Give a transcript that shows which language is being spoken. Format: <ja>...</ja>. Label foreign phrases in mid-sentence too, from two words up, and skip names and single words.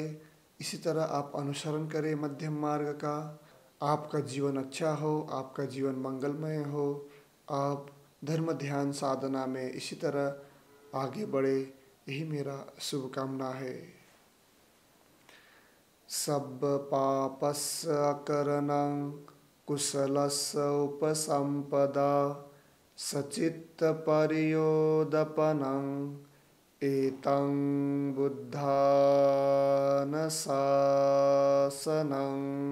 <hi>इसी तरह आप अनुसरण करें मध्यम मार्ग का। आपका जीवन अच्छा हो, आपका जीवन मंगलमय हो, आप धर्म ध्यान साधना में इसी तरह आगे बढ़े, यही मेरा शुभकामना है।</hi> <pi>सब पापस्य अकरणं कुशलस्य उपसम्पदा सचित्त परियोदपनं एतं बुद्धानुशासनं।</pi>